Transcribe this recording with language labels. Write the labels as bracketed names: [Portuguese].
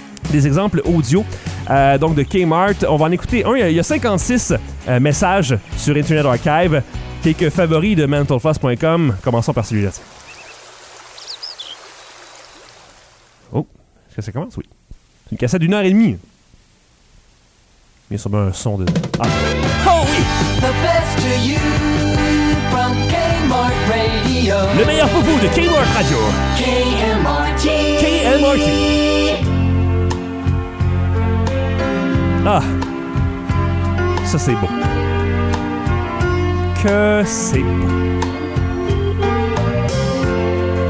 [French] Des exemples audio donc de Kmart. On va en écouter un. Il y a 56 messages sur Internet Archive. Quelques favoris de mentalfloss.com. Commençons par celui-là. Oh, est-ce que ça commence? Oui. C'est une cassette d'une heure et demie. Il y a sûrement un son de... Ah! Oh oui! [English] The best to you from Kmart Radio. [French] Le meilleur pour vous de Kmart Radio. KMRT. KMRT. Ah! Ça, c'est beau. Que c'est beau.